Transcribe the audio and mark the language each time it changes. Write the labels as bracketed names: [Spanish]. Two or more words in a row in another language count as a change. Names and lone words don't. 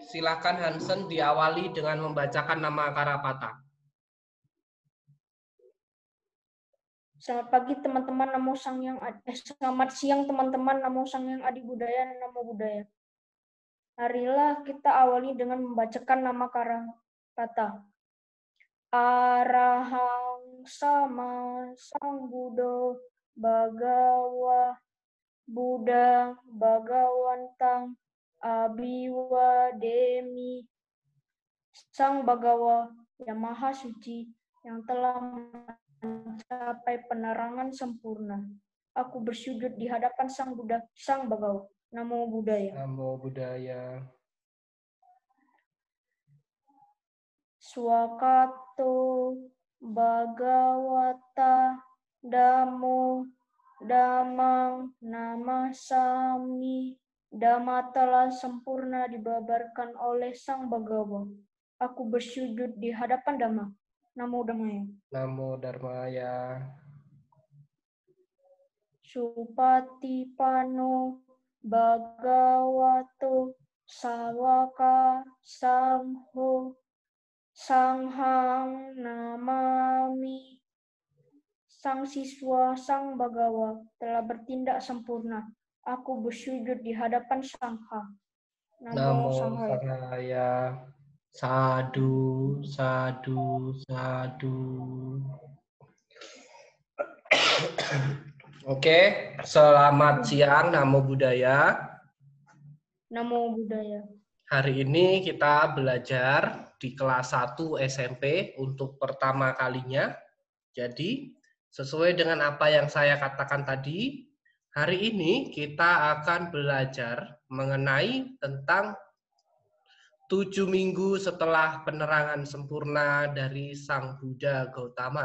[Indonesian] Silakan Hansen diawali dengan membacakan nama Karapata. Selamat pagi teman-teman, [Pali] namo sang yang [Indonesian] selamat siang teman-teman, [Pali] namo sang yang adi budaya, namo budaya. [Indonesian] Marilah kita awali dengan membacakan nama Karapata. [Pali] Arahang sama sang Buddha Bhagawa Buddha Bhagawantang Abiwademi. [Indonesian] Sang Bhagawa yang maha suci yang telah mencapai penerangan sempurna. Aku bersujud di hadapan Sang Buddha, Sang Bhagawa. [Pali] Namo Buddhaya. Namo Buddhaya. Swakato Bhagawata Dhammo Dhammang Namasami. [Indonesian] Dhamma telah sempurna dibabarkan oleh Sang Bhagawa. Aku bersujud di hadapan Dhamma. [Pali] Namo Dhammaya. Namo Dharmaya. Supatipano Bhagavato Sawaka Sangho Sanghang Namami. [Indonesian] Sang siswa Sang Bhagawa telah bertindak sempurna. Aku bersujud di hadapan Sangha. [Pali] Namo Sanghaya. Sadu, sadu, sadu. [Indonesian] Oke, selamat siang, [Pali] Namo Buddhaya. Namo Buddhaya. [Indonesian] Hari ini kita belajar di kelas 1 SMP untuk pertama kalinya. Jadi, sesuai dengan apa yang saya katakan tadi, hari ini kita akan belajar mengenai tentang 7 minggu setelah penerangan sempurna dari Sang Buddha Gautama.